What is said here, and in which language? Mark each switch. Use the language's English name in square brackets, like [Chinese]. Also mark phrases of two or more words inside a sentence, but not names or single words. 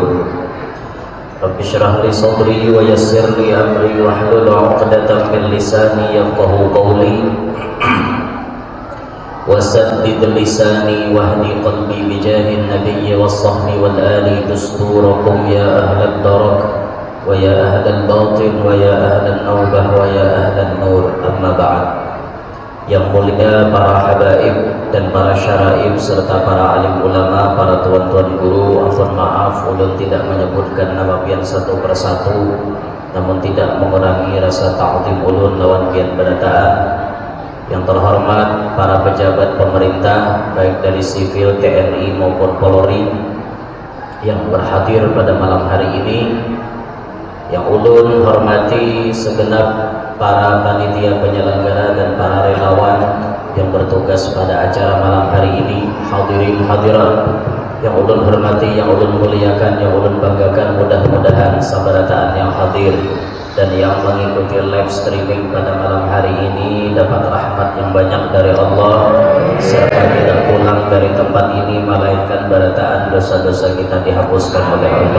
[Arabic] رب اشرح لي صدري ويسر لي أمري واحلل عقدة من لساني يفقهوا قولي وسدد لساني واهدي قلبي بجاه النبي والصحب والآل دستوركم يا أهل الدرك ويا أهل الباطن ويا أهل النوبة ويا أهل النور. أما بعد. [Indonesian] Yang mulia para habaib dan para syaraib serta para alim ulama, para tuan-tuan guru, afwan maaf ulun tidak menyebutkan nama pian satu persatu, namun tidak mengurangi rasa ta'zim [Banjar] ulun lawan pian berataan. [Indonesian] Yang terhormat para pejabat pemerintah baik dari sipil, TNI maupun Polri yang berhadir pada malam hari ini, yang ulun hormati segenap para panitia penyelenggara dan para relawan yang bertugas pada acara malam hari ini, hadirin hadirat yang ulun hormati, yang ulun muliakan, yang ulun banggakan, mudah-mudahan sabarataan yang hadir dan yang mengikuti [English] live streaming [Indonesian] pada malam hari ini dapat rahmat yang banyak dari Allah serta tidak pulang dari tempat ini melainkan barataan dosa-dosa kita dihapuskan oleh Allah.